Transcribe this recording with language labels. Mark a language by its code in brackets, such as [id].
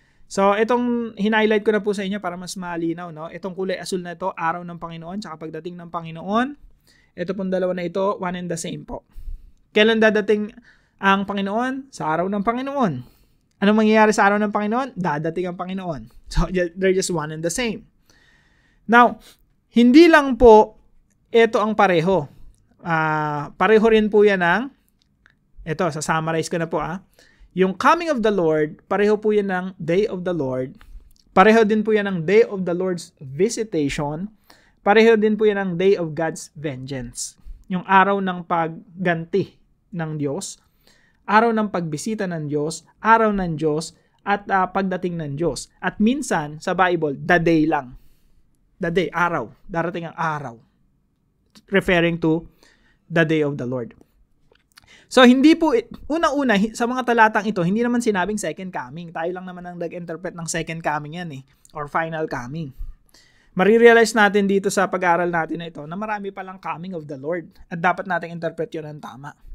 [tl] So, itong hinighlight ko na po sa inyo para mas malinaw, no? Itong kulay asul na ito, araw ng Panginoon, tsaka pagdating ng Panginoon. Ito pong dalawa na ito, one and the same po. Kailan dadating ang Panginoon? Sa araw ng Panginoon. Anong mangyayari sa araw ng Panginoon? Dadating ang Panginoon. [en] So, they're just one and the same. [tl] Now, hindi lang po ito ang pareho. Pareho rin po yan ng, ito, sa-summarize ko na po yung [en] coming of the Lord, [tl] pareho po yan ng [en] day of the Lord. [tl] Pareho din po yan ng [en] day of the Lord's visitation. [tl] Pareho din po yan ng [en] day of God's vengeance. [tl] Yung araw ng pagganti ng Diyos, araw ng pagbisita ng Diyos, araw ng Diyos, at pagdating ng Diyos. At minsan, sa Bible, the day lang. The day, araw. Darating ang araw. [en] Referring to the day of the Lord. [tl] So, hindi po, unang-una, sa mga talatang ito, hindi naman sinabing second coming. Tayo lang naman ang nag-interpret ng second coming yan [en] or final coming. [tl] Marirealize natin dito sa pag-aaral natin na ito na marami palang coming of the Lord at dapat nating interpret yun ng tama.